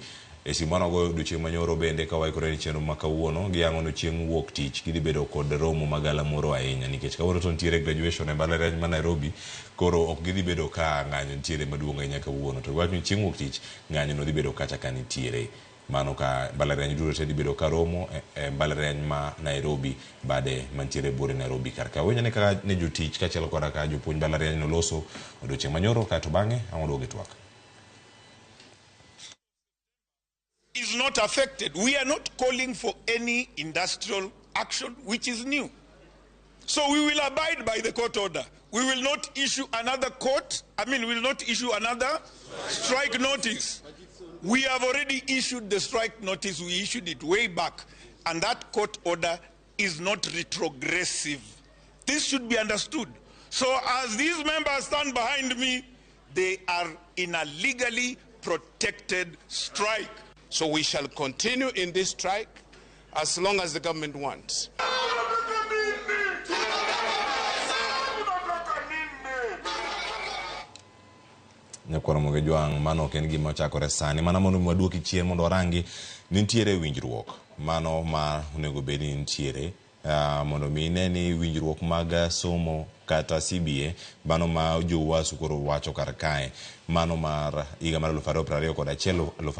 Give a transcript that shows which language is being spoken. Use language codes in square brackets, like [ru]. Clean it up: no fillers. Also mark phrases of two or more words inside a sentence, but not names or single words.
[luo] E simano go odiochieng' manyoro bende ka waikore ni chenro ma kawuono giang'ono chieng' wuok tich gidhi bedo kod romo magala moro ahinya nikech kawuono to nitiere graduation e mbalariany ma Nairobi, koro ok gidhi bedo ka ng'anyo nitiere maduong' ahinya kawuono, to wach ni chieng' wuok tich ng'anyo no dhi bedo kacha ka nitiere. Mano ka mbalariany duto te dhi bedo ka romo e mbalariany ma Nairobi bade mantiere bore Nairobi karka. Wenyane ka ne jotich kaachiel koda ka jopuonj mbalariany noloso odiochieng' manyoro kato bang'e amodo gitwak. [en] Is not affected. We are not calling for any industrial action which is new. So we will abide by the court order. We will not issue another we will not issue another strike notice. We have already issued the strike notice. We issued it way back. And that court order is not retrogressive. This should be understood. So as these members stand behind me, they are in a legally protected strike. So we shall continue in this strike as long as the government wants. [luo] Nyakwara moge jwang' mano ken gima chakore sani mana mondo mwaduoki chien mondo warangi nitiere winjruok mano ma onego bed ni nitiere mondo mi ine ni winjruok mag somo kata CBA mano ma jowasu koro wacho kar kae mano mar higa mar 2021